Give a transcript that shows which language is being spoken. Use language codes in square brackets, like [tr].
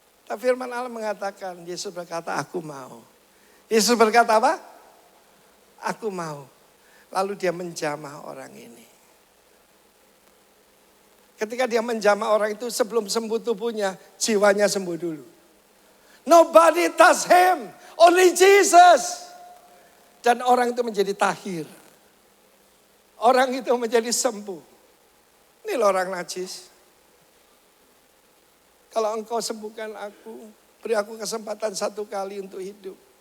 [id] Tapi firman Allah mengatakan, Yesus berkata, aku mau. Yesus berkata apa? Aku mau. Lalu dia menjamah orang ini. Ketika dia menjamah orang itu, sebelum sembuh tubuhnya, jiwanya sembuh dulu. [en] Nobody touch him, only Jesus. [id] Dan orang itu menjadi tahir. Orang itu menjadi sembuh. Ini loh orang najis. Kalau engkau sembuhkan aku, beri aku kesempatan satu kali untuk hidup.